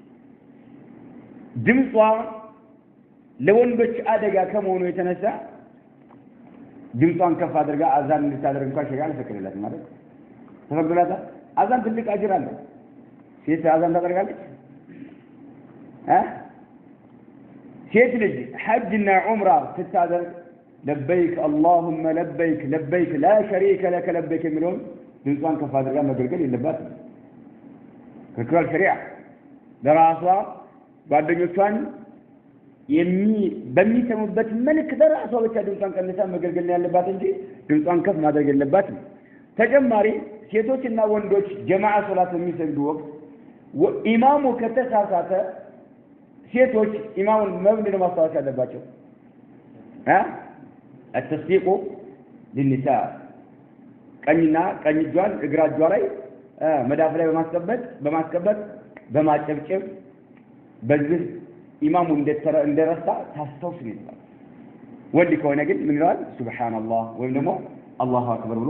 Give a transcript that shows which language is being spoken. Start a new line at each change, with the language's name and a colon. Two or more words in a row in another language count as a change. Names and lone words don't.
Amharic: ድምጿ ለወንዶች አደጋ ከመሆኑ የተነሳ ድምጿን ከፍ አድርጋ አዛን እንድታደርግ እንኳን ሸሪዓ አልፈቀደላትም ማለት ተፈቅዶላታል አዛን ትልቅ አጅር አለው ሴት አዛን ታደርጋለች ሴት ልጅ ሐጅና ዑምራ ስታደርግ
Arabic: لبيك اللهم لبيك لبيك لا شريك لك لبيك
Amharic: የሚለውን ድምጿን ከፍ አድርጋ መገልገል የለባትም ከክራል ሸሪዓ ለራሷ ጓደኞቿን በሚሰሙበት መልክ ለራሷ ብቻ ድምጿን ቀንሳ መገልገል ያለባት እንጂ ድምጿን ከፍ ማድረግ የለባትም ተጨማሪ ሴቶችና ወንዶች ጀማዓ ሶላት በሚሰግዱ ወቅት ኢማሙ ከተሳሳተ ሴቶች ኢማሙን መብልን ማስተዋወቅ ያለባቸው
Arabic: التصديق للنساء
Amharic: ቀኝና ቀኝ እጇን እግራ እጇ ላይ መዳፍ ላይ በማስቀበጥ በማጨብጨብ በዚህ ኢማሙ እንደረሳ ታስተውስ ይላል ወንድ ከሆነ ግን ምን ይላል ሱብሃንአላህ ወይም ደግሞ
Arabic: الله أكبر
Amharic: ብሎ